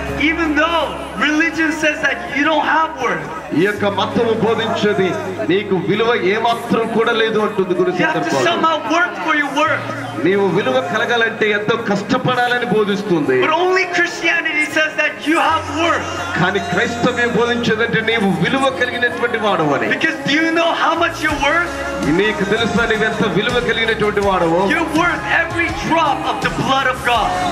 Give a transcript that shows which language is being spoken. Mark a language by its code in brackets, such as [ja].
[en] Even though religion says that you don't have worth, [te] ఈ యొక్క మతము బోధించేది నీకు విలువ ఏమాత్రం కూడా లేదు అంటుంది గురు [en] you have to somehow work for your worth. [te] నీవు విలువ కలగాలంటే ఎంతో కష్టపడాలని బోధిస్తుంది. [en] But only Christianity says that you have worth. [te] కానీ క్రైస్తవ్యం బోధించేదంటే నీవు విలువ కలిగినటువంటి వాడవని. [en] Because do you know how much you're worth? [te] నీకు తెలుసా నీవెంత విలువ కలిగినటువంటి వాడవో? [en] You're worth every drop of the blood of God.